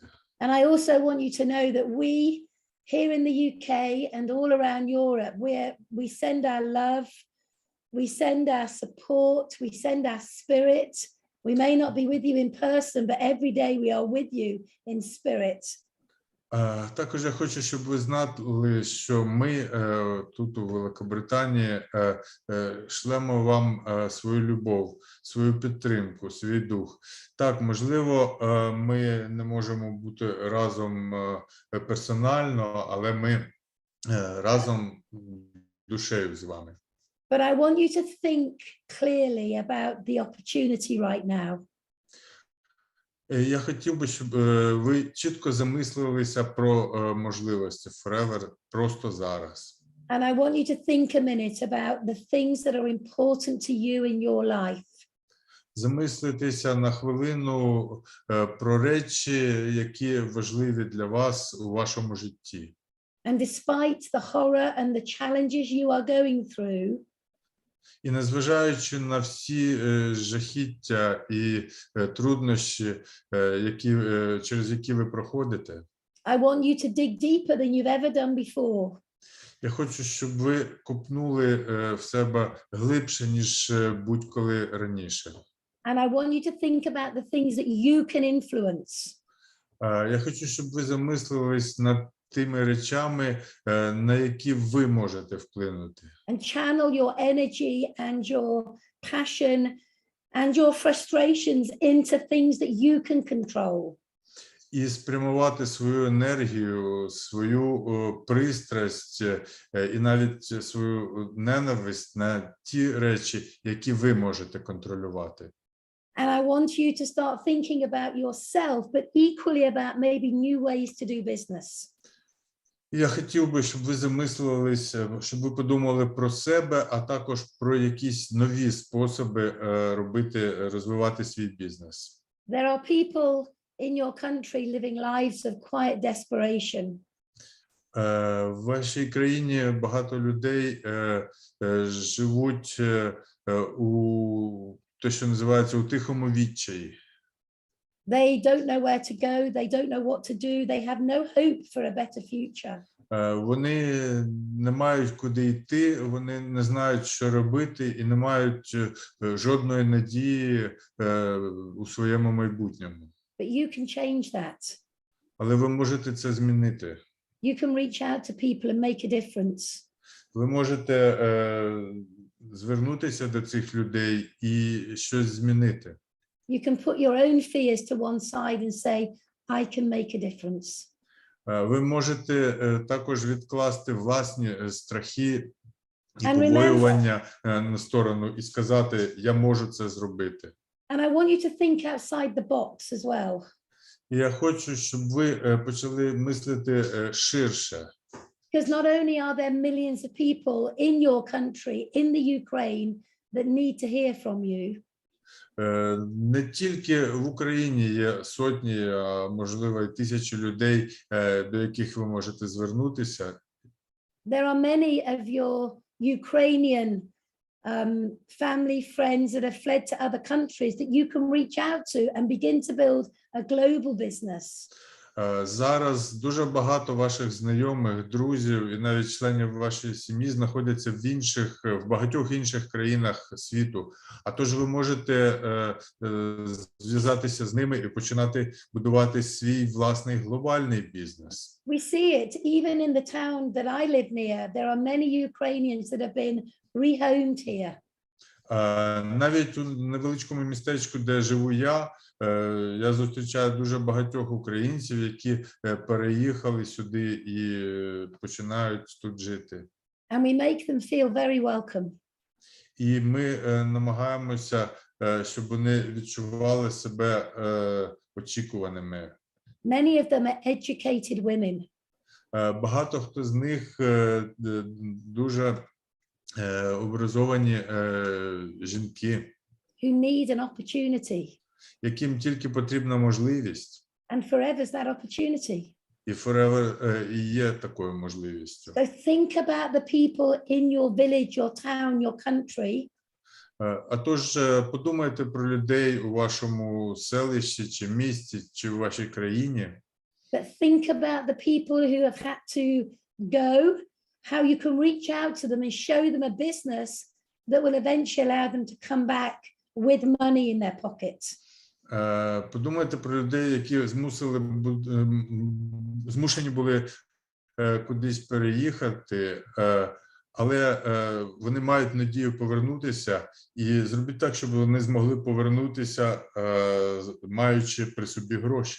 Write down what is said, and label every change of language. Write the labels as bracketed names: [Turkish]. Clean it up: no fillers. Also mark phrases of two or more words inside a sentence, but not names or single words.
[English] And I also want you to know that we here in the UK and all around Europe, we send our love, we send our support, we send our spirit. We may not be with you in person, but every day we are with you in spirit. [Ukrainian] Також я хочу, щоб ви знали, що ми тут у Великобританії шлемо вам свою любов, свою підтримку, свій дух. Так, можливо, ми не можемо бути разом персонально, але ми разом душею з вами. [English] But I want you to think clearly about the opportunity right now. [Ukrainian] Я хотів би, щоб ви чітко замислилися про можливості Forever просто зараз. [English] And I want you to think a minute about the things that are important to you in your life. [Ukrainian] Замислитися на хвилину про речі, які важливі для вас у вашому житті. [English] And despite the horror and the challenges you are going through, [Ukrainian] І незважаючи на всі жахіття і труднощі, через які ви проходите, [English] I want you to dig deeper than you've ever done before. [Ukrainian] я хочу, щоб ви копнули в себе глибше, ніж будь-коли раніше. [English] And I want you to think about the things that you can influence. [Ukrainian] Я хочу, щоб ви замислились над тими речами, на які ви можете вплинути. [English] And channel your energy and your passion and your frustrations into things that you can control. [Ukrainian] І спрямувати свою енергію, свою пристрасть і навіть свою ненависть на ті речі, які ви можете контролювати. [English] And I want you to start thinking about yourself, but equally about maybe new ways to do business. [Ukrainian] Я хотів би, щоб ви замислилися, щоб ви подумали про себе, а також про якісь нові способи розвивати свій бізнес. [English] There are people in your country living lives of quiet desperation. [Ukrainian] В вашій країні багато людей живуть у те, що називається у тихому відчаї. [English] They don't know where to go. They don't know what to do. They have no hope for a better future. [Ukrainian] Вони не мають куди йти, вони не знають, що робити, і не мають жодної надії у своєму майбутньому. [English] But you can change that. [Ukrainian] Але ви можете це змінити. [English] You can reach out to people and make a difference. [Ukrainian] Ви можете звернутися до цих людей і щось змінити. [English] You can put your own fears to one side and say, I can make a difference. [Ukrainian] Ви можете також відкласти власні страхи і [English] And [Ukrainian] побоювання на сторону і сказати, я можу це зробити. [English] And I want you to think outside the box as well. [Ukrainian] І я хочу, щоб ви почали мислити ширше. [English] Because not only are there millions of people in your country, in the Ukraine, that need to hear from you. [Ukrainian] Не тільки в Україні є сотні, а можливо і тисячі людей, до яких ви можете звернутися. [English] There are many of your Ukrainian family, friends that have fled to other countries that you can reach out to and begin to build a global business. [Ukrainian] Зараз дуже багато ваших знайомих, друзів і навіть членів вашої сім'ї знаходяться в багатьох інших країнах світу. А тож ви можете зв'язатися з ними і починати будувати свій власний глобальний бізнес. [English] We see it even in the town that I live near. There are many Ukrainians that have been rehomed here. [Ukrainian] Навіть у невеличкому містечку, де живу я зустрічаю дуже багатьох українців, які переїхали сюди і починають тут жити. [English] And we make them feel very welcome. [Ukrainian] І ми намагаємося, щоб вони відчували себе очікуваними. [English] Many of them are educated women. [Ukrainian] Багато хто з них дуже образовані жінки, [English] Who need an opportunity. [Ukrainian] яким тільки потрібна можливість. [English] And forever is that opportunity. [Ukrainian] І Forever і є такою можливістю. [English] So think about the people in your village, your town, your country. [Ukrainian] А тож подумайте про людей у вашому селищі, чи місті, чи у вашій країні. [English] But think about the people who have had to go, how you can reach out to them and show them a business that will eventually allow them to come back with money in their pockets. [Ukrainian] Подумайте про людей, які змушені були кудись переїхати, але вони мають надію повернутися, і зробіть так, щоб вони змогли повернутися, маючи при собі гроші.